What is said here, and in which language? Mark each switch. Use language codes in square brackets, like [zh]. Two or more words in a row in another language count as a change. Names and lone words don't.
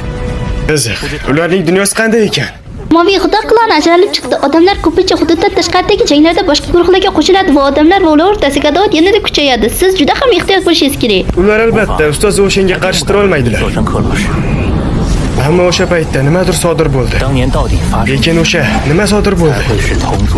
[uz] Qiziq, ularning dunyosi qanday ekan? Moviy xudo klani ajralib chiqdi. Odamlar ko'pincha hududdan tashqaridagi janglarda boshqa guruhlarga qo'shiladi va odamlar va ular o'rtasidagi adovat yanada kuchayadi. Siz juda ham ehtiyot bo'lishingiz kerak. Ular albatta ustoz o'shanga qarshi tura olmaydilar. Ammo o'sha paytda nimadir sodir bo'ldi. [zh] 当年到底发生 [uz] Lekin o'sha nima sodir bo'ldi? [zh] 会是同族